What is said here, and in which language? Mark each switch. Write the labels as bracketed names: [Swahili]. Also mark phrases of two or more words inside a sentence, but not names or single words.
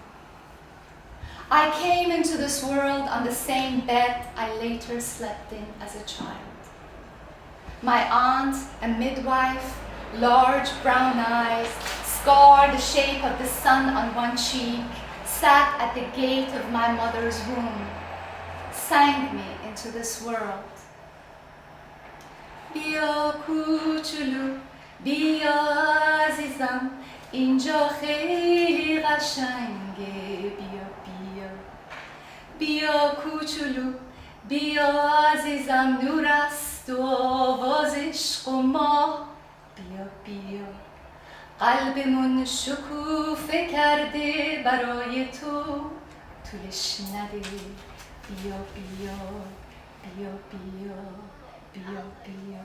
[English] I came into this world on the same bed I later slept in as a child. My aunt, a midwife, large brown eyes, scar the shape of the sun on one cheek, sat at the gate of my mother's womb, sang me into this world. [Persian] بیا کوچولو، بیا عزیزم، اینجا خیلی قشنگه، بیا بیا. بیا کوچولو، بیا عزیزم، نور است و آواز عشق و ما. بیا بیا قلبمون شکوفه کرده برای تو طولش نده. بیا بیا بیا بیا بیا بیا.